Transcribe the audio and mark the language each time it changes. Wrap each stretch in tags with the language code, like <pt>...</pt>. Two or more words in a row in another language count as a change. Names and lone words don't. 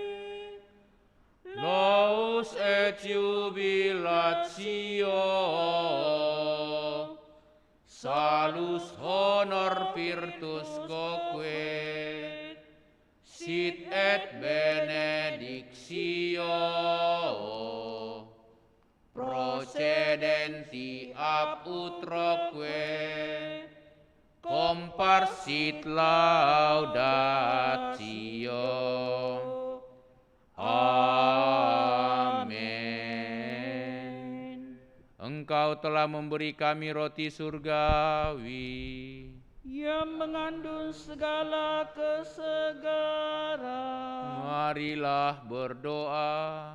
<la>Laus et jubilatio, salus honor virtus quoque, sit et benedictio, procedenti ab utroque, comparsit laudatio.</la> <id>Amin. Engkau telah memberi kami roti surgawi, yang mengandung segala kesegaran. marilah berdoa.</id>